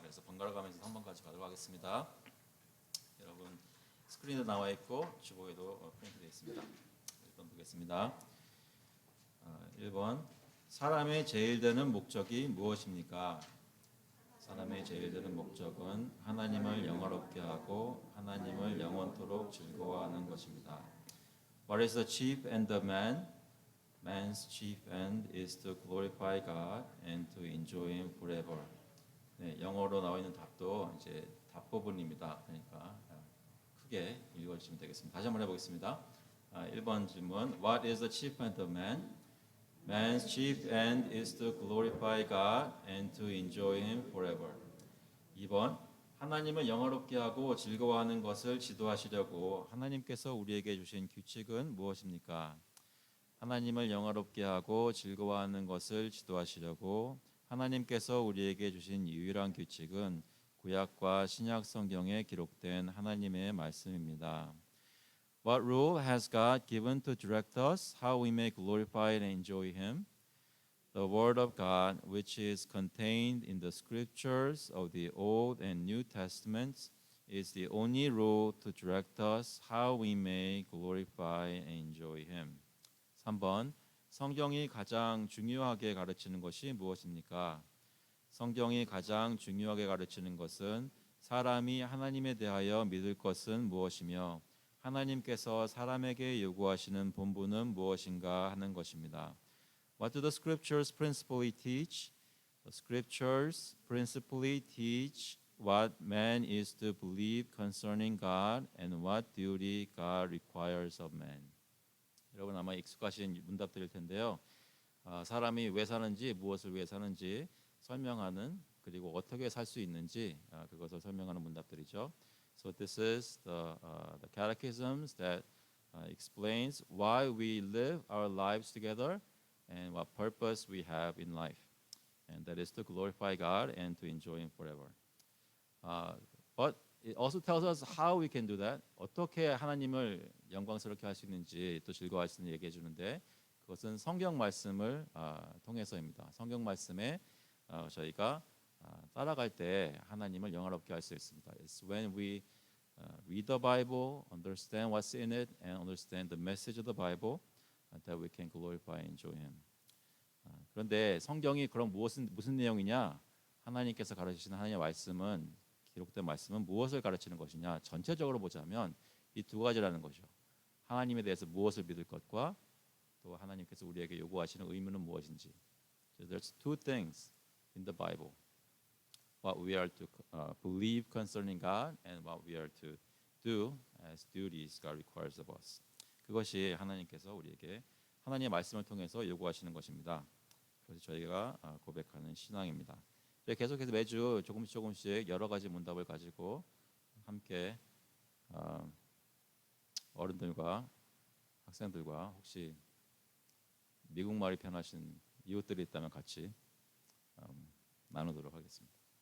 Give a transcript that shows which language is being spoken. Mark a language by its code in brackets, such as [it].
[ko] 그래서 번갈아 가면서 3번까지 가도록 하겠습니다. 여러분 스크린에 나와 있고 주보에도 프린트되어 있습니다. 1번 보겠습니다. 1번 사람의 제일 되는 목적이 무엇입니까? 사람의 제일 되는 목적은 하나님을 영화롭게 하고 하나님을 영원토록 즐거워하는 것입니다. [en] What is the chief end of man? Man's chief end is to glorify God and to enjoy Him forever. [ko] 네, 영어로 나와 있는 답도 이제 답 부분입니다. 그러니까 크게 읽어주시면 되겠습니다. 다시 한번 해보겠습니다. 1번 질문. [en] What is the chief end of man? Man's chief end is to glorify God and to enjoy Him forever. [ko] 2번 하나님을 영화롭게 하고 즐거워하는 것을 지도하시려고 하나님께서 우리에게 주신 규칙은 무엇입니까? 하나님을 영화롭게 하고 즐거워하는 것을 지도하시려고 하나님께서 우리에게 주신 유일한 규칙은 구약과 신약 성경에 기록된 하나님의 말씀입니다. [en] What rule has God given to direct us how we may glorify and enjoy Him? The word of God, which is contained in the scriptures of the Old and New Testaments, is the only rule to direct us how we may glorify and enjoy Him. [ko] 3번. 성경이 가장 중요하게 가르치는 것이 무엇입니까? 성경이 가장 중요하게 가르치는 것은 사람이 하나님에 대하여 믿을 것은 무엇이며 하나님께서 사람에게 요구하시는 본분은 무엇인가 하는 것입니다. What do the scriptures principally teach? The scriptures principally teach what man is to believe concerning God and what duty God requires of man. 여러분 아마 익숙하신 문답들일 텐데요. 사람이 왜 사는지, 무엇을 위해 사는지 설명하는, 그리고 어떻게 살 수 있는지 그것을 설명하는 문답들이죠. [en] So this is the catechisms that explains why we live our lives together and what purpose we have in life. And that is to glorify God and to enjoy Him forever. But it also tells us how we can do that. [ko] 어떻게 하나님을 영광스럽게 할 수 있는지 또 즐거워할 수 있는지 얘기해 주는데 그것은 성경 말씀을 통해서입니다. 성경 말씀에 저희가 따라갈 때 하나님을 영화롭게 할 수 있습니다. [en] It's when we read the Bible, understand what's in it, and understand the message of the Bible that we can glorify and enjoy Him. [ko] 그런데 성경이 그럼 무슨 내용이냐? 하나님께서 가르치시는 하나님의 말씀은 기록된 말씀은 무엇을 가르치는 것이냐? 전체적으로 보자면 이 두 가지라는 것이죠. 하나님에 대해서 무엇을 믿을 것과 또 하나님께서 우리에게 요구하시는 의무는 무엇인지. [en] So there's two things in the Bible. What we are to believe concerning God and what we are to do as duties God requires of us. [ko] 그것이 하나님께서 우리에게 하나님의 말씀을 통해서 요구하시는 것입니다. 그것이 저희가 고백하는 신앙입니다. 계속해서 매주 조금씩 여러 가지 문답을 가지고 함께 어른들과 학생들과 혹시 미국말이 편하신 이웃들이 있다면 같이 나누도록 하겠습니다.